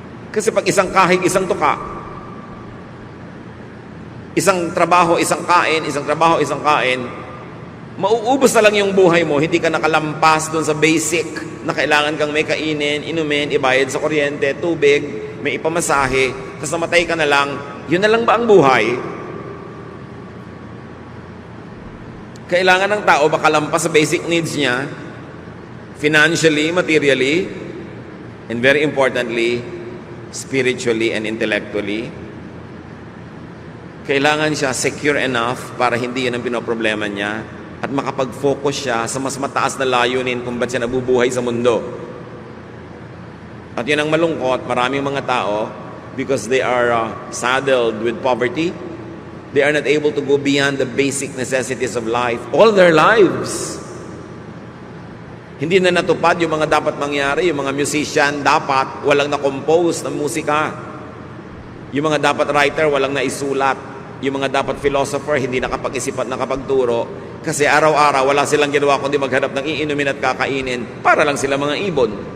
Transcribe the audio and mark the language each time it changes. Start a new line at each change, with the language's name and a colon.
Filipino: Kasi pag isang kahig, isang tuka, isang trabaho, isang kain, isang trabaho, isang kain, mauubos na lang yung buhay mo, hindi ka nakalampas doon sa basic na kailangan kang may kainin, inumin, ibayad sa kuryente, tubig, may ipamasahe, tapos namatay ka na lang, yun na lang ba ang buhay? Kailangan ng tao makalampas sa basic needs niya,
English: financially, materially, and very importantly, spiritually and intellectually.
Filipino: Kailangan siya secure enough para hindi yun ang pinoproblema niya at makapag-focus siya sa mas mataas na layunin kung ba't siya nabubuhay sa mundo. At yun ang malungkot, maraming mga tao,
English: because they are saddled with poverty, they are not able to go beyond the basic necessities of life all their lives.
Filipino: Hindi na natupad yung mga dapat mangyari, yung mga musician dapat walang na-compose ng musika. Yung mga dapat writer walang naisulat. Yung mga dapat philosopher hindi nakapag-isip at nakapagturo kasi araw-araw wala silang ginawa kundi maghanap ng iinumin at kakainin para lang sila mga ibon.